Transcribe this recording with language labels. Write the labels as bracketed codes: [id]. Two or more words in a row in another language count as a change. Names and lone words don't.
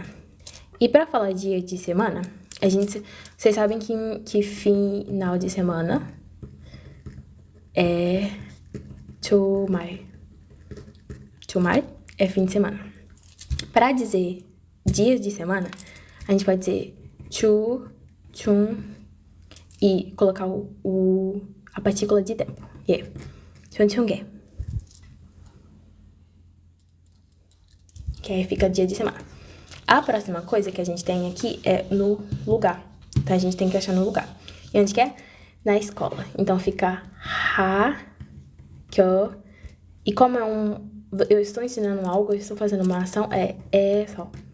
[pt] E para falar dia de semana, vocês sabem que final de semana é 주말. 주말 é fim de semana. Para dizer dias de semana, a gente pode dizer 주, 중 e colocar a partícula de tempo. [ko] 예, 춘춘계. [pt] Que aí fica dia de semana. A próxima coisa que a gente tem aqui é no lugar. Então, a gente tem que achar no lugar. E onde que é? Na escola. Então, fica 학교. E como eu estou ensinando algo, eu estou fazendo uma ação, é só.